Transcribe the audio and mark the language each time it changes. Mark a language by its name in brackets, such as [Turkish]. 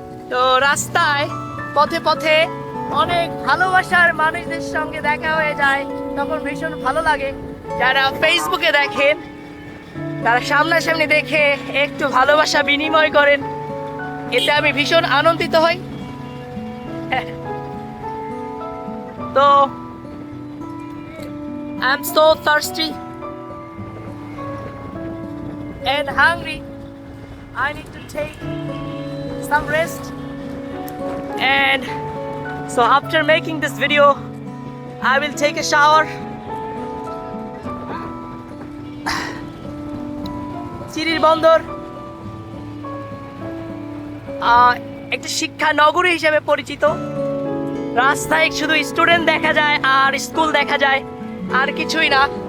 [Bangla] তো রাস্তায় পথে পথে অনেক ভালোবাসার মানুষদের সঙ্গে দেখা হয়ে যায়, তখন ভীষণ ভালো লাগে। যারা ফেসবুকে দেখেন তারা সামনাসামনি দেখে একটু ভালোবাসা বিনিময় করেন, এতে আমি ভীষণ আনন্দিত হই। [English] তো I am so thirsty and hungry. I need to take some rest. And so after making this video, I will take a shower. [Bangla] চিরির বন্দর একটা শিক্ষা নগরী হিসেবে পরিচিত। রাস্তায় শুধু স্টুডেন্ট দেখা যায় আর স্কুল দেখা যায়, আর কিছুই না।